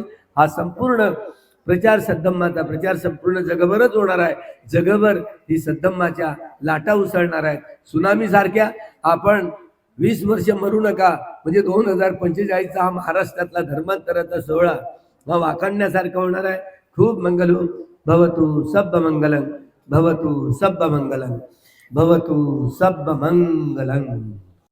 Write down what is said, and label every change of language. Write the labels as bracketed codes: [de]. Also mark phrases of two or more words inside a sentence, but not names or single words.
[mr] हा संपूर्ण प्रचार, सद्धम्माचा प्रचार संपूर्ण जगभरच होणार आहे. जगभर ही सद्धम्माच्या लाटा उसळणार आहेत सुनामी सारख्या. आपण 20 वर्ष मरू नका म्हणजे 2045 हा महाराष्ट्रातला धर्मांतराचा सोहळा हा वाखाणण्यासारखा होणार आहे. खूप मंगल हो. [pi] भवतु सब्ब मंगलम, भवतु सब्ब मंगलम, भवतु सब्ब मंगलम.